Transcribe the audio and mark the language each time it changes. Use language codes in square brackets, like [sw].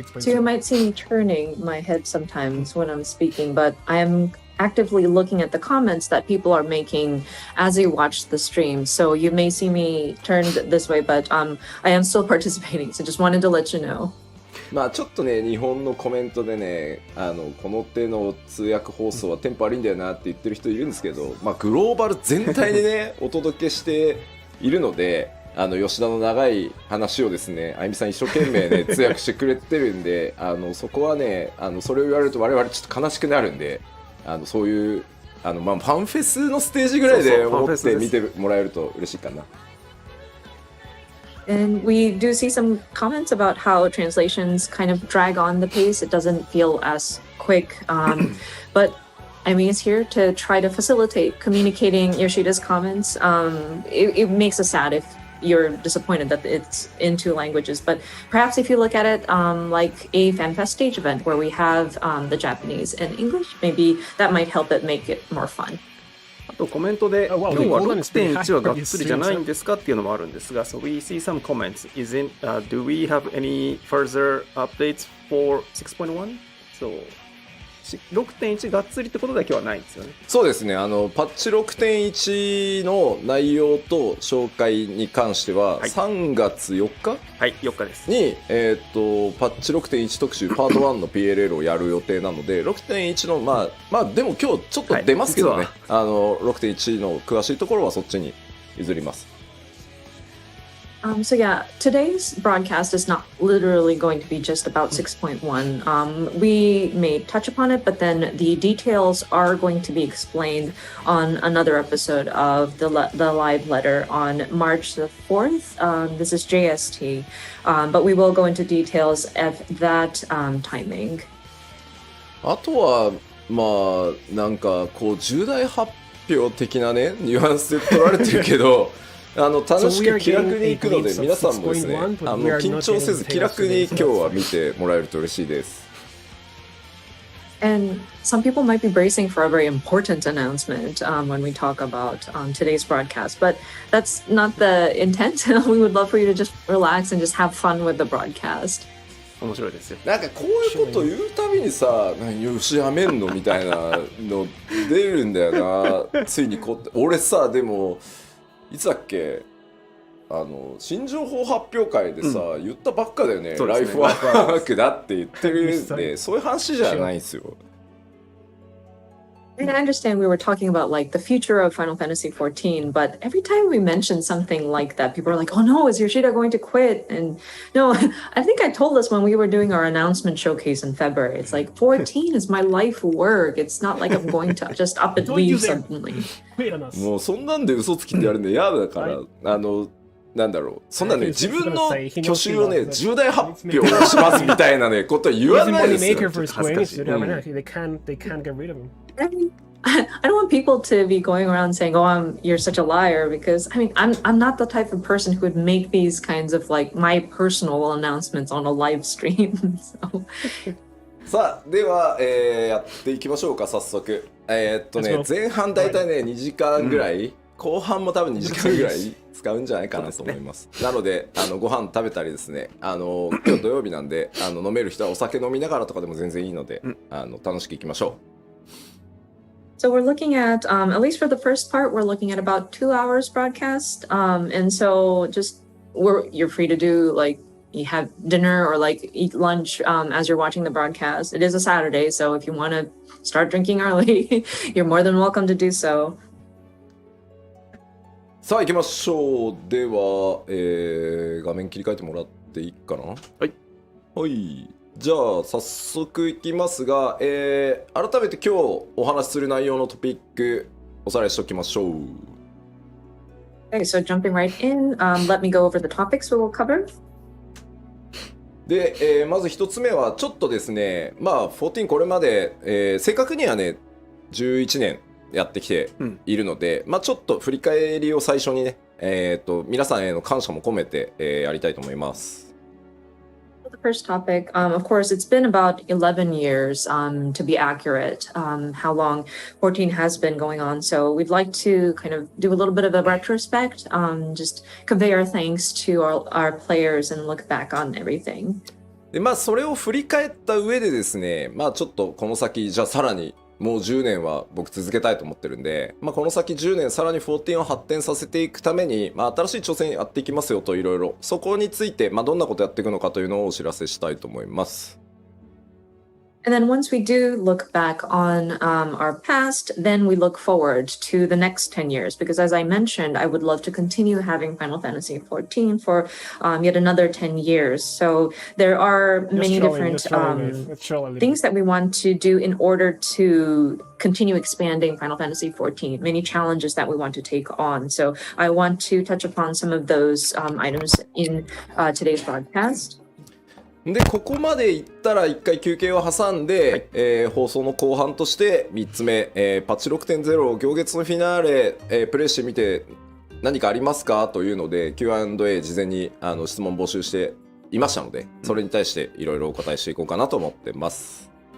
[en] you might see me turning my head sometimes when I'm speaking, but I am actively looking at the comments that people are making as you watch the stream. So you may see me turned this way, but I am still participating. So just wanted to let you know. [ja] まあちょっとね、日本のコメントでね、この手の通訳放送はテンポ悪いんだよなって言ってる人いるんですけど、まあグローバル全体でねお届けしているので、吉田の長い話をですね、あゆみさん一生懸命ね通訳してくれてるんで、そこはね、それを言われると我々ちょっと悲しくなるんで。そういうまあ、ファンフェスのステージぐらいで思って見てもらえると嬉しいかな。 [en] And we do see some comments about how translations kind of drag on the pace. It doesn't feel as quick. But Amy is here to try to facilitate communicating Yoshida's comments. It makes us sad if you're disappointed that it's in two languages, but perhaps if you look at it like a FanFest stage event where we have the Japanese and English, maybe that might help it make it more fun. [ja] あとコメントで今日は 6.1 はがっつりじゃないんですかっていうのもあるんですが、 [en] So we see some comments. Do we have any further updates for 6.1? [ja] So 6.1 がっつりってことだけはないんですよね。そうですね、パッチ 6.1 の内容と紹介に関しては、3月4日、はい、4日ですに、パッチ 6.1 特集パート1の PLL をやる予定なので、6.1 のまあでも今日ちょっと出ますけどね、6.1 の詳しいところはそっちに譲ります。 [en] So yeah, today's broadcast is not literally going to be just about 6.1. We may touch upon it, but then the details are going to be explained on another episode of the live letter on March the 4th. This is JST, but we will go into details at that timing. [ja] あとはまあなんかこう重大発表的なねニュアンスで取られてるけど楽しく気楽に行くので皆さんもですね緊張せず気楽に今日は見てもらえると嬉しいです。 [en] And some people might be bracing for a very important announcement when we talk about today's broadcast, but that's not the intent. We would love for you to just relax and just have fun with the broadcast. [ja] 面白いですよ。なんかこういうこと言うたびにさよしやめんのみたいなの出るんだよなついにこう俺さでもいつだっけ新情報発表会でさ、言ったばっかだよね。ライフワークだって言ってるんでそういう話じゃないんですよ。 [en] I understand we were talking about like the future of Final Fantasy XIV, but every time we mention something like that, people are like, "Oh no, is Yoshida going to quit?" And no, I think I told us when we were doing our announcement showcase in February, it's like 14 is my life work. It's not like I'm going to just up and leave suddenly. [ja] もうそんなんで嘘つきってやるの嫌だから、なんだろう、そんなね自分の去就をね重大発表しますみたいなねこと言わないですよ。 [en] They can't get rid of him. I don't want people to be going around saying, "Oh, you're such a liar," because I mean, I'm not the type of person who would make these kinds of like my personal announcements on a live stream. So. [ja] さあでは、やっていきましょうか早速。前半だいたいね2時間ぐらい、後半も多分2時間ぐらい使うんじゃないかなと思います。なのでご飯食べたりですね今日土曜日なんで飲める人はお酒飲みながらとかでも全然いいので、楽しくいきましょう。 [en] So we're looking at least for the first part, we're looking at about 2 hours broadcast. And so you're free to do like you have dinner or like eat lunch as you're watching the broadcast. It is a Saturday, so if you want to start drinking early, you're more than welcome to do so. [ja] さあ行きましょう。では、画面切り替えてもらっていいかな。はい。はい。じゃあ早速いきますが、改めて今日お話しする内容のトピックおさらいしておきましょう。 [en] Okay, so jumping right in, let me go over the topics we will cover. [ja] で、まず一つ目はちょっとですね、まあ14これまで、正確にはね11年やってきているので、まあちょっと振り返りを最初にね、皆さんへの感謝も込めて、やりたいと思います。 [en] The first topic, of course, it's been about 11 years to be accurate, how long 14 has been going on. So we'd like to kind of do a little bit of a retrospect, just convey our thanks to our players and look back on everything. [ja] でまあそれを振り返った上でですね、まあちょっとこの先じゃあさらにもう10年は僕続けたいと思ってるんで、まあ、この先10年さらに14を発展させていくために、まあ、新しい挑戦やっていきますよといろいろそこについて、まあ、どんなことやっていくのかというのをお知らせしたいと思います。 [en] And then once we do look back on our past, then we look forward to the next 10 years. Because as I mentioned, I would love to continue having Final Fantasy XIV for yet another 10 years. So there are many different things that we want to do in order to continue expanding Final Fantasy XIV, many challenges that we want to take on. So I want to touch upon some of those items in today's broadcast. [ja] でここまでいったら1回休憩を挟んで、放送の後半として3つ目、パッチ 6.0 行月のフィナーレ、プレイしてみて何かありますかというので Q&A 事前に質問募集していましたのでそれに対していろいろお答えしていこうかなと思ってます。